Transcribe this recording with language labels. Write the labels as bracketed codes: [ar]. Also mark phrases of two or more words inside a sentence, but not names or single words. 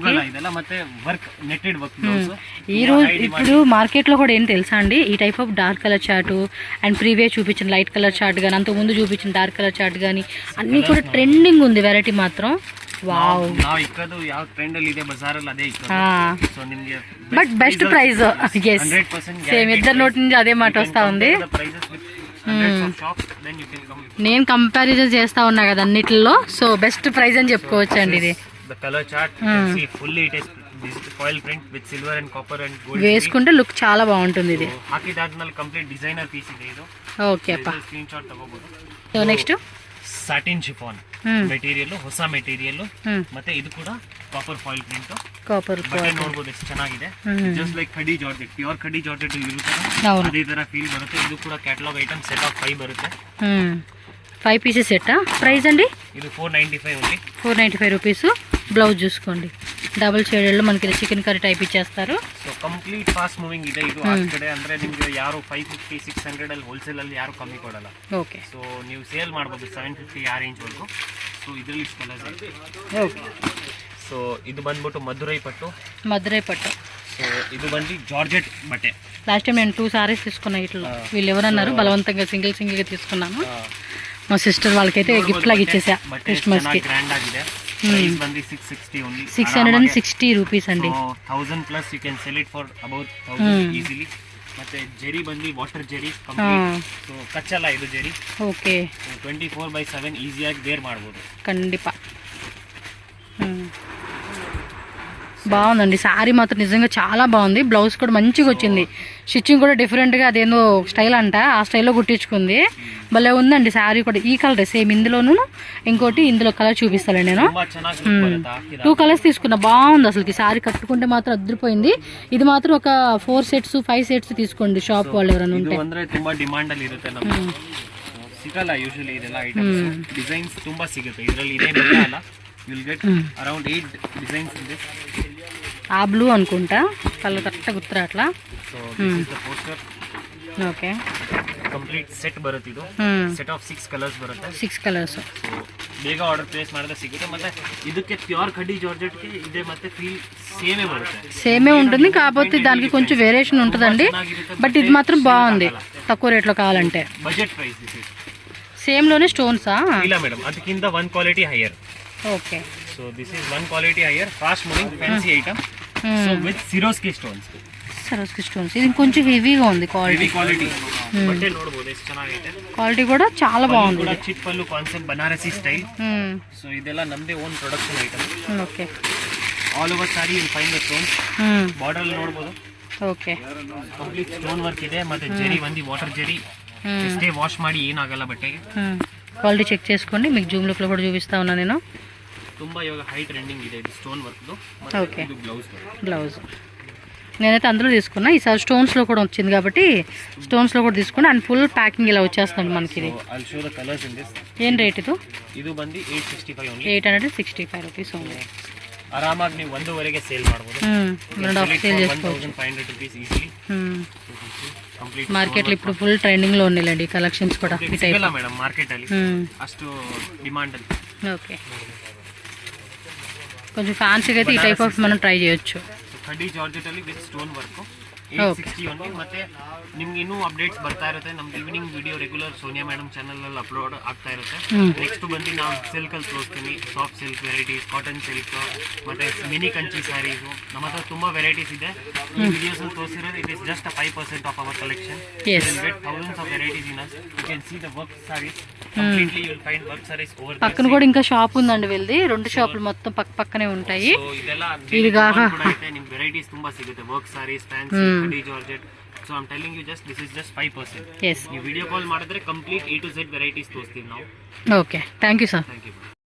[kn] ಹೋಗಲ್ಲ ಇದೆಲ್ಲ. ಮತ್ತೆ [en] work netted work blouse. [te] ఈ రోజు ఇప్పుడు మార్కెట్ లో కూడా ఏం తెలుసా అండి, ఈ [en] type of dark colour chart and previous [te] చూపించిన [en] light colour chart [te] గానీ, అంతకు ముందు చూపించిన [en] dark colour chart [te] గానీ అన్ని కూడా ట్రెండింగ్ ఉంది వెరైటీ మాత్రం. వావ్, [kn] ನಾವು ಇಕ್ಕದು ಯಾವ ಟ್ರೆಂಡ್ ಅಲ್ಲಿ ಇದೆ ಬಜಾರ್ ಅಲ್ಲಿ ಅದೇ ಇಕ್ಕದು. సో ನಿಮಗೆ [en] but best price. yes, 100% [te] సేమ్ ఇద్దరు నోటి నుంచి అదే మాట వస్తా ఉంది. నేను కంపారిజన్ చేస్తా ఉన్నా కదా అన్నిటిలో. [en] so best price [te] అని చెప్పుకోవచ్చు అండి ఇది. [en] foil print with silver and copper and gold [te] వేసుకుంటే లుక్ చాలా బాగుంటుంది. ఇది [kn] ಹಾಕಿದಾದ್ಮೇಲೆ [en] complete designer piece [kn] ಇದೆ ಇದು. [te] ఓకే అప్ప. [en] screen shot [kn] ತಗೋಬಹುದು. [en] so next satin chiffon material, ಹೊಸ ಮೆಟೀರಿಯಲ್. [kn] ಮತ್ತೆ ಇದು ಕೂಡ [en] copper foil print. [kn] ಬಟ್ಟೆ ನೋಡಬಹುದು ಎಷ್ಟು ಚೆನ್ನಾಗಿದೆ. [en] just like khadi georgette, pure khadi georgette [kn] ಇರುತ್ತೆ ಅದೇ ತರ ಫೀಲ್ ಬರುತ್ತೆ. ಇದು ಕೂಡ [en] catalogue item set of 5 [kn] ಬರುತ್ತೆ. [te] 5 పీసెస్ సెట్టా? ప్రైస్ అండి? [kn] ಇದು 495 ఓన్లీ. [te] 495 రూపీస్. బ్లౌజ్ చూసుకోండి, డబుల్ షేడెడ్లో మనకి ఇది [en] chicken curry type [te] ఇచ్చేస్తారు. [kn] ಸೊ [en] complete fast moving [kn] ಇದೆ ಇದು. ಆ ಕಡೆ ಅಂದರೆ ನಿಮಗೆ ಯಾರು 550 600 ಅಲ್ಲಿ ಹೋಲ್ಸೇಲಲ್ಲಿ ಯಾರು ಕಮ್ಮಿ ಕೊಡಲ್ಲ. ಓಕೆ. ಸೊ ನೀವು ಸೇಲ್ ಮಾಡ್ಬೋದು 750 ಆ ರೇಂಜ್ವರೆಗೂ. ಸೊ ಇದರಲ್ಲಿ ಇಷ್ಟು ಕಲರ್ಸ್ ಇದೆ. ಓಕೆ. ಸೊ ಇದು ಬಂದ್ಬಿಟ್ಟು ಮಧುರೈ ಪಟ್ಟು. [te] మధురై పట్టు. సో ఇది ಬಂದು జార్జెట్ బట్టే. [en] last time [te] నేను 2 సారీస్ తీసుకున్నా ఇట్లా. వీళ్ళు ఎవరన్నారు బలవంతంగా సింగిల్గా తీసుకున్నాను. మా సిస్టర్ వాళ్ళకైతే గిఫ్ట్ లాగా ఇచ్చేసా క్రిస్మస్కి. [kn] గ్రాండ్ ఆಗಿದೆ. ಪ್ರೈಸ್ ಬಂದು 660 ಓನ್ಲಿ. 660 ರೂಪೀಸ್ ಅಂడి. [en] 1000 plus you can sell it for about 1000 easily. [kn] ಮತ್ತೆ ಜೆರಿ ಬಂದು ವಾಟರ್ ಜೆರಿ ಕಂಪ್ಲೀಟ್. ಸೊ ಕಚ್ಚಲ್ಲ ಇದು ಜೆರಿ. ಓಕೆ. 24/7 ಈಸಿಯಾಗಿ ವೇರ್ ಮಾಡ್ಬೋದು. [te] ఖండిపా. బాగుందండి శారీ మాత్రం నిజంగా చాలా బాగుంది. బ్లౌజ్ కూడా మంచిగా వచ్చింది. స్టిచ్చింగ్ కూడా డిఫరెంట్గా అదేందో స్టైల్ అంట, ఆ స్టైల్లో కుట్టించుకుంది. భలే ఉందండి శారీ కూడా. ఈ కలర్ సేమ్ ఇందులోను, ఇంకోటి ఇందులో కలర్ చూపిస్తాను నేను. 2 కలర్స్ తీసుకున్నా. బాగుంది అసలుకి శారీ కట్టుకుంటే మాత్రం అదిరిపోయింది. ఇది మాత్రం ఒక 4 సెట్స్ 5 సెట్స్ తీసుకోండి షాప్ వాళ్ళు ఎవరైనా ఉంటే. [kn] ಅಂದ್ರೆ ತುಂಬಾ ಡಿಮಾಂಡ್ ಅಲ್ಲಿ ಇರುತ್ತೆ ನಮಗೆ. ಸಿಗಲ್ಲ ಯೂಶುವಲಿ ಇದೆಲ್ಲ ಐಟಮ್ಸ್. ಡಿಸೈನ್ಸ್ ತುಂಬಾ ಸಿಗುತ್ತೆ ಇದರಲ್ಲಿ. ಇದೇನಿಲ್ಲ ಅಲ್ಲ, [en] you will get around 8 designs in this. [te] ఆ బ్లూ అనుకుంటా, కలర్ కరెక్ట్గా గుర్తురా అట్లా. [en] so this is the poster. [te] ఓకే. [en] complete set [kn] ಬರುತ್ತೆ ಇದು. [en] set of 6 colours [kn] ಬರುತ್ತೆ. 6 ಕಲರ್ಸ್. ಸೊ ಬೇಗ [en] order place [kn] ಮಾಡಿದ್ರೆ ಸಿಗುತ್ತೆ. ಮತ್ತೆ ಇದಕ್ಕೆ ಪ್ಯೂರ್ ಕಡ್ಡಿ ಜಾರ್ಜೆಟ್ಗೆ ಇದೆ ಮತ್ತೆ [en] feel same [kn] బರುತ್ತೆ. [te] సేమే ఉంటుంది, కాకపోతే దానికి కొంచెం వేరియేషన్ ఉంటుందండి. బట్ ఇది మాత్రం బాగుంది తక్కువ రేట్లో కావాలంటే. [en] budget price this is. [te] సేమ్ లోనే స్టోన్సా? [kn] ಇಲ್ಲ ಮೇಡಮ್, ಅದಕ್ಕಿಂತ [en] 1 quality higher. [te] ఓకే. [en] so this is 1 quality higher, fast moving fancy item. so with Siroski stones. Saroski stones. [te] ఇది కొంచెం హెవీగా ఉంది క్వాలిటీ. [kn] క్వాలిటీ బట్టే ನೋಡಬಹುದು ಎಷ್ಟು ಚೆನ್ನಾಗಿದೆ. [te] క్వాలిటీ కూడా చాలా బాగుంది. [kn] ಕೂಡ ಚಿಟ್ ಪಲ್ಲು [en] concept Banarasi style. [kn] ಸೊ ಇದೆಲ್ಲ ನಮ್ಮದೇ [en] own production item. [kn] ಓಕೆ. [en] all over saree will find the stones. [kn] ಬಾರ್ಡರ್ ಅಲ್ಲಿ ನೋಡಬಹುದು. ಓಕೆ. [en] complete stone work [kn] ಇದೆ. ಮತ್ತೆ ಜೆರಿ ಬಂದು ವಾಟರ್ ಜೆರಿ. ಎಷ್ಟೇ ವಾಶ್ ಮಾಡಿ ಏನಾಗಲ್ಲ ಬಟ್ಟೆಗೆ. [en] quality check [te] చేసుకోండి. మీకు జూమ్ లుక్లో కూడా చూపిస్తా ఉన్నా నేను. [kn] ತುಂಬಾ ಇವಾಗ [en] high trending [kn] ಇದೆ ಇದು [en] stone work. [te] ఓకే. [kn] ಇದು [te] బ్లౌజ్ నేనైతే అందులో తీసుకున్నా. ఈసారి స్టోన్స్లో కూడా వచ్చింది కాబట్టి స్టోన్స్లో కూడా తీసుకున్నా. అండ్ [en] full packing [te] ఇలా వచ్చేస్తుంది మనకి. ఇది ఏం రేట్ ఇది? [kn] ಇದು ಬಂದು 865 ಓನ್ಲಿ. [te] 865 రూపీస్ ఓన్లీ. [kn] ಆರಾಮಾಗಿ ನೀವು 1.5ಗೆ ಸೇಲ್ ಮಾಡ್ಬೋದು. [te] సేల్ చేసుకోవచ్చు. [en] 1500 rupees easily. ಕಂಪ್ಲೀಟ್ [te] మార్కెట్లో ఇప్పుడు ఫుల్ ట్రెండింగ్లో ఉన్నాయండి కలెక్షన్స్ కూడా. ఈ టైప్ [kn] ಇಲ್ಲ ಮೇಡಮ್ ಮಾರ್ಕೆಟ್ ಅಲ್ಲಿ ಅಷ್ಟು ಡಿಮಾಂಡ್ ಅಲ್ಲಿ. [te] ఓకే. కొంచెం ఫ్యాన్సీగా అయితే ఈ [en] type of [te] మనం ట్రై చేయొచ్చు. [kn] ಕಡ್ಡಿ ಜಾರ್ಜೆಟ್ ಅಲ್ಲಿ [en] with stone work [kn] 860 ಓನ್ಲಿ. ಮತ್ತೆ ನಿಮ್ಗೆ ಇನ್ನೂ ಅಪ್ಡೇಟ್ಸ್ ಬರ್ತಾ ಇರುತ್ತೆ. ನಮ್ದು [en] evening video regular [kn] ಸೋನಿಯಾ ಮೇಡಮ್ ಚಾನಲ್ ಅಲ್ಲಿ ಅಪ್ಲೋಡ್ ಆಗ್ತಾ ಇರುತ್ತೆ. ನೆಕ್ಸ್ಟ್ ಬಂದು ನಾವು ಸಿಲ್ಕ್ ಅಲ್ಲಿ ತೋರಿಸ್ತೀನಿ. [en] soft silk varieties, cotton silk, ಮತ್ತೆ mini Kanchi sarees. [kn] ನಮ್ಮ ಹತ್ರ ತುಂಬಾ ವೆರೈಟೀಸ್ ಇದೆ. ಈ ವಿಡಿಯೋಸ್ ಅಲ್ಲಿ ತೋರಿಸಿರೋದು [en] it is just 5% of our collection. you will get thousands of varieties in us. you can see the work sarees. completely you will find work sarees over. [te] పక్కన కూడా ఇంకా షాప్ ఉందండి వీళ్ళది. 2 షాపులు మొత్తం పక్కనే ఉంటాయి. [kn] సో ಇದೆಲ್ಲ [te] ఇది కాక [kn] ನಿಮ್ಗೆ ವೆರೈಟೀಸ್ ತುಂಬಾ ಸಿಗುತ್ತೆ. [en] work sarees, [kn] ಫ್ಯಾನ್ಸಿ, ಕಡ್ಡಿ ಜಾರ್ಜೆಟ್. [en] so I am telling you just this is just 5%. ಎಸ್. [kn] ನೀವು ವಿಡಿಯೋ ಕಾಲ್ ಮಾಡಿದ್ರೆ ಕಂಪ್ಲೀಟ್ A to Z ವೆರೈಟೀಸ್ ತೋರಿಸ್ತೀವಿ ನಾವು. [en] OK. thank you sir. thank you.